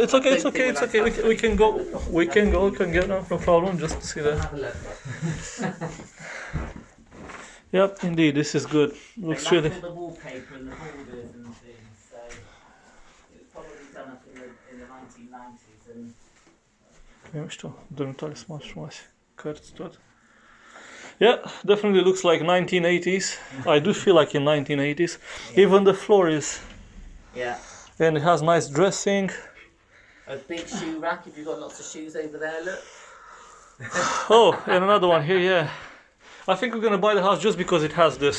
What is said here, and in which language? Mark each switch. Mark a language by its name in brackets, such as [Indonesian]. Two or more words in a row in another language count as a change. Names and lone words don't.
[English] No, it's okay. It's okay. We can go. We can get no problem. Just see that. Have a look. Yep, indeed, this is good. Looks they really. all the wallpaper and the borders and things, so it's 1990s and [Romanian] E mișto, dormitoare sunt mai frumoase, cărți, tot. [English] Yeah, definitely looks like 1980s. I do feel like in 1980s. Even the floor is, and it has nice dressing. a big shoe rack if you've got lots of shoes over there, look. Oh, and another one here, yeah. I think we're gonna buy the house just because it has this.